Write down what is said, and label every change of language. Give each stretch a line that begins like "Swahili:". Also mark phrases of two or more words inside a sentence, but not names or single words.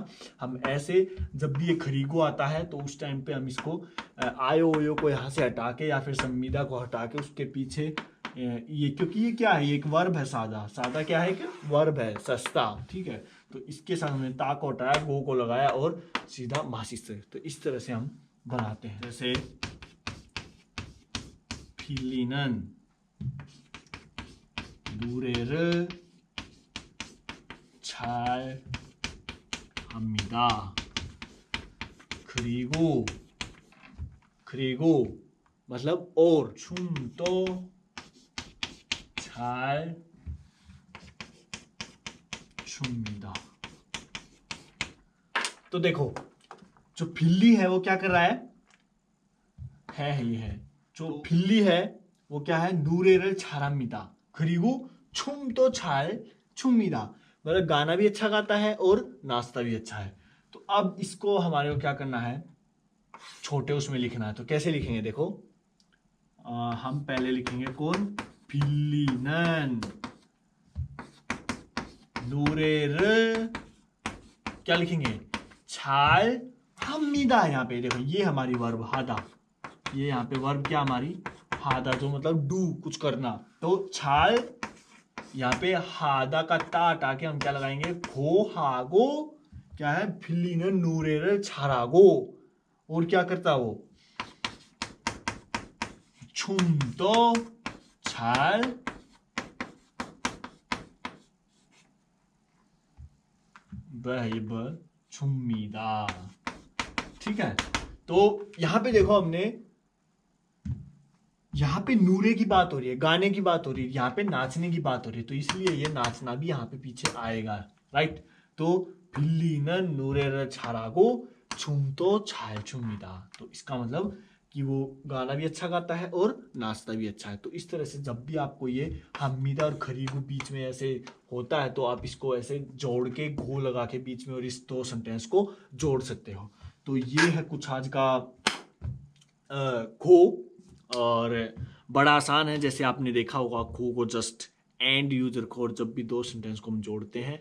Hindi: हम ऐसे जब भी ये खरीगो आता है तो उस टाइम पे हम इसको आयो ओयो को यहाँ से हटा के या फिर सम्मीदा को हटा के उसके पीछे ये, क्योंकि ये क्या है, एक वर्ब है, सादा, सादा क्या है, कि वर्ब है, सस्ता, ठीक है। तो इसके साथ हमने ता को हटाया, गो को लगाया और सीधा मासिस से, तो इस तरह से हम बनाते हैं।
Korean: जैसे फिलिनन 노래를 잘 합니다.
Hindi: 그리고 मतलब और,
Korean: 춤도 잘 춥니다।
Hindi: तो देखो जो फिल्ली है वो क्या कर रहा है ये है, जो फिल्ली है वो क्या है,
Korean: 노래를 잘합니다। 그리고 춤도 잘 춥니다।
Hindi: मतलब गाना भी अच्छा गाता है और नाचता भी अच्छा है। तो अब इसको हमारे को क्या करना है, छोटे उसमें लिखना है। तो कैसे लिखेंगे देखो, हम पहले लिखेंगे कौन,
Korean: 필리는 노래를
Hindi: क्या लिखेंगे,
Korean: 잘 합니다।
Hindi: यहाँ पे देखो ये हमारी वर्ब हादा, ये यहाँ पे वर्ब क्या हमारी हादा, जो मतलब डू कुछ करना। तो छाल यहाँ पे हादा का टा के हम क्या लगाएंगे, खो हागो क्या है,
Korean: 필리는 노래를 잘하고,
Hindi: और क्या करता वो,
Korean: 춤도 잘 춥니다।
Hindi: ठीक है। तो यहां पे देखो हमने, यहाँ पे नूरे की बात हो रही है, गाने की बात हो रही है, यहाँ पे नाचने की बात हो रही है, तो इसलिए ये नाचना भी यहाँ पे पीछे आएगा, राइट।
Korean: तो फिल्ली는 노래를 잘하고 춤도 잘 춥니다।
Hindi: तो इसका मतलब कि वो गाना भी अच्छा गाता है और नाचता भी अच्छा है। तो इस तरह से जब भी आपको ये हमीदा और खरीगू बीच में ऐसे होता है तो आप इसको ऐसे जोड़ के घो लगा के बीच में और इस दो सेंटेंस को जोड़ सकते हो। तो ये है कुछ आज का खो, और बड़ा आसान है, जैसे आपने देखा होगा खो को
English: just and use
Hindi: रखो और जब भी दो सेंटेंस को हम जोड़ते हैं।